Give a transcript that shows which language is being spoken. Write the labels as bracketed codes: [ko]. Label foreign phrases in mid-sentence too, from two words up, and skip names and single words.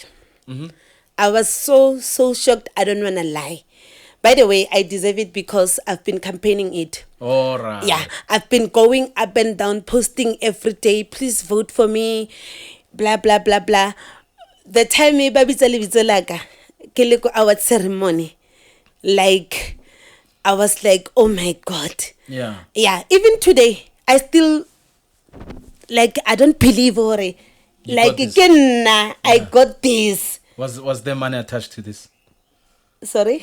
[en] I was so shocked. I don't wanna lie. By the way, I deserve it because I've been campaigning it. All right. Yeah, I've been going up and down, posting every day. Please vote for me. Blah blah blah blah. The time [st] me babitsa lebitso laka ke le ko [en] award ceremony, like I was like, oh my God. Yeah. Yeah. Even today, I still like I don't believe it. Like again, I got this. Was there money attached to this? Sorry?